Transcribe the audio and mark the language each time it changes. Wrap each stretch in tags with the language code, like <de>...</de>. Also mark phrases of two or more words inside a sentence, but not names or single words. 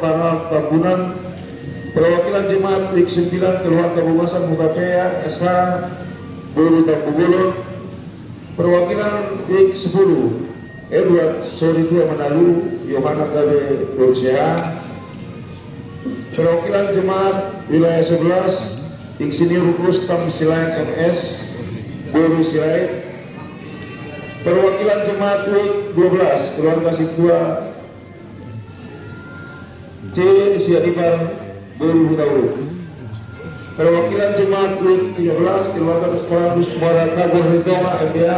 <id>Kanal Tambunan, perwakilan jemaat WIK 9, keluarga Bumasan Mukapea SH Buru Tambugulun, perwakilan WIK 10, Edward Soritua Manalu Yohana Gabe Borseha, perwakilan jemaat wilayah 11, Insinyur Rustam Silayan MS Buru Silayan, perwakilan jemaat WIK 12, keluarga Situa C. Siadibar Buru Butauru, perwakilan jemaat WIK 13, keluarga Korandus Muara Kabur Ritoma MBA</id>